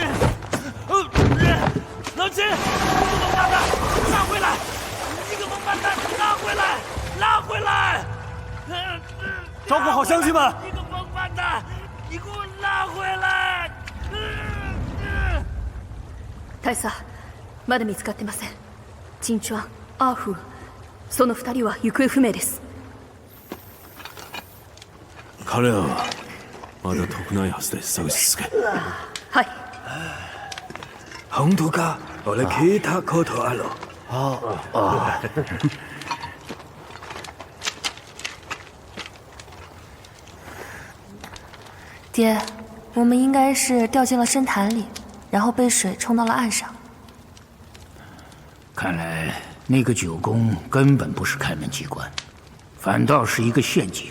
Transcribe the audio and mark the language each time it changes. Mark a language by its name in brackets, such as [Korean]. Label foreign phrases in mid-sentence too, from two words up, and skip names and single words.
[Chinese] 老秦，王八蛋，拉回来！你个王八蛋，拉回来！拉回来！照顾好乡亲们！你个王八蛋，你给我拉回来！ [Japanese] 大佐、まだ見つかってません。陳川、アーフー、その2人は行方不明です。彼らはまだ遠くないはずです。探し続け。はい。本当か？俺聞いたことある。 [Chinese] 爹，我们应该是掉进了深潭里，然后被水冲到了岸上。看来那个九宫根本不是开门机关，反倒是一个陷阱。